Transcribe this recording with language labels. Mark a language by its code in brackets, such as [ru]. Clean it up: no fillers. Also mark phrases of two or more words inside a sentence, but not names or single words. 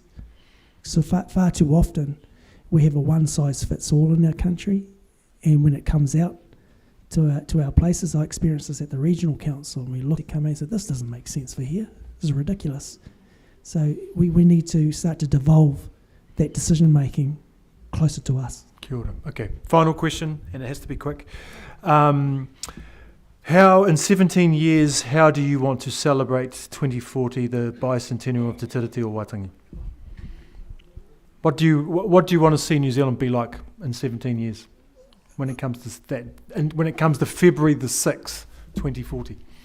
[en] So far too often we have a one-size-fits-all in our country, and when it comes out to our places, I experienced this at the regional council, and we looked at coming and said, this doesn't make sense for here. This is ridiculous. So we need to start to devolve that decision-making closer to us. [mi] Kia ora. [en] Okay, final question, and it has to be quick. How How, in 17 years, how do you want to celebrate 2040, the bicentennial of Te Tiriti o Waitangi? What do you want to see New Zealand be like in 17 years when it comes to that, and when it comes to February the 6th, 2040?